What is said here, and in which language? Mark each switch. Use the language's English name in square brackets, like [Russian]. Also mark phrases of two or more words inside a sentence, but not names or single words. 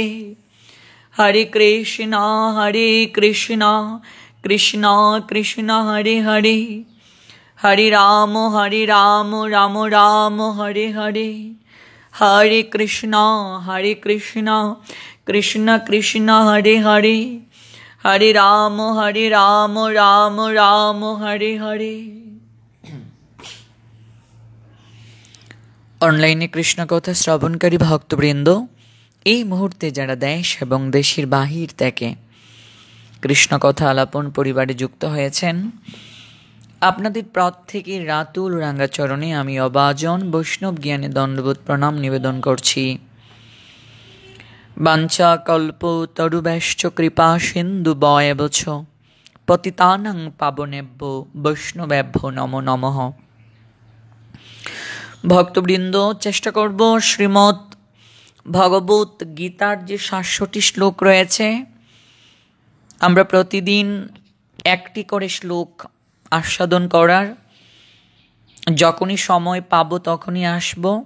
[Sanskrit] हरे कृष्ण कृष्ण कृष्ण हरे हरे हरे राम राम हरे हरे। हरे कृष्ण कृष्ण कृष्ण हरे हरे हरे राम राम हरे हरे। [Bangla] অনলাইনে কৃষ্ণ কথা শ্রবণকারী ভক্তবৃন্দ, এই মুহূর্তে যারা দেশ এবং দেশের বাহির থেকে কৃষ্ণ কথা আলাপন পরিবারে যুক্ত হয়েছেন, আপনাদের প্রত্যেকের রাতুল রাঙ্গাচরণে আমি অবাজন বৈষ্ণব জ্ঞানে দণ্ডবোধ প্রণাম নিবেদন করছি। [Sanskrit] বাঞ্ছা কল্প তরুবেশ্চ কৃপা সিন্ধু বয়বছ পতিতানাং পাবনেভ্যো বৈষ্ণবেভ্যো নমো নমঃ। [Bangla] ভক্তবৃন্দ, চেষ্টা করব শ্রীমদ্ ভগবত গীতার যে ৭০০টি শ্লোক রয়েছে, আমরা প্রতিদিন একটি করে শ্লোক আস্বাদন করার। যখনই সময় পাবো তখনই আসব।